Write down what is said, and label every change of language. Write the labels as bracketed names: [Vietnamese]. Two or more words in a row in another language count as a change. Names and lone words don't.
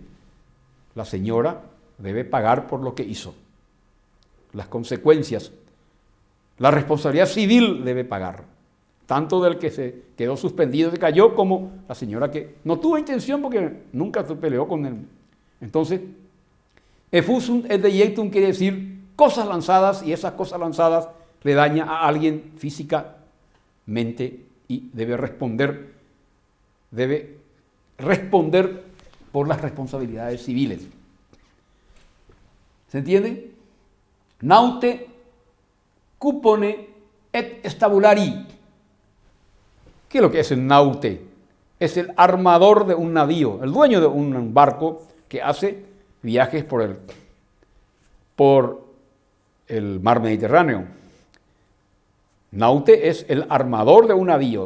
[Spanish] La señora debe pagar por lo que hizo, las consecuencias. La responsabilidad civil debe pagar, tanto del que se quedó suspendido, se cayó, como la señora que no tuvo intención porque nunca se peleó con él. Entonces, [Latin] efusum et deiectum [Spanish] quiere decir cosas lanzadas, y esas cosas lanzadas le daña a alguien físicamente y debe responder por las responsabilidades civiles. ¿Se entiende? [Latin] Naute cupone et stabulari. [Spanish] ¿Qué es lo que es el naute? Es el armador de un navío, el dueño de un barco que hace viajes por el mar Mediterráneo. Naute es el armador de un navío.